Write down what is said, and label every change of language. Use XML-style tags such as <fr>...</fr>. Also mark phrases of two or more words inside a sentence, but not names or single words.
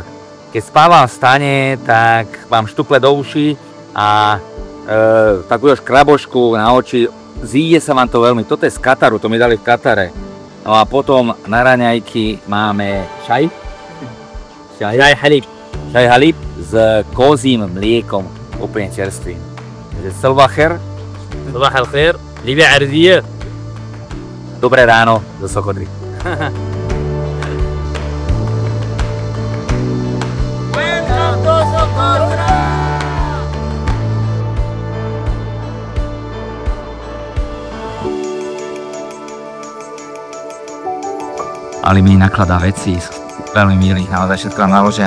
<sk>Keď spávam v stane, tak mám štuple do uší a takú škrabošku na oči, zíde sa vám to veľmi. Toto je z Kataru, to mi dali v Katare. No a potom na raňajky máme čaj. Čaj halíb s kozím mliekom, úplne čerstvým. Takže Salvacher.</sk> <ar>صباح الخير ليبيا عربية</ar> <sk>Dobré ráno zo Sokotry.</sk> <en>Welcome to Socotra.</en> <sk>Ali mi nakladá veci, veľmi milí, naozaj všetko nám naložia.</sk>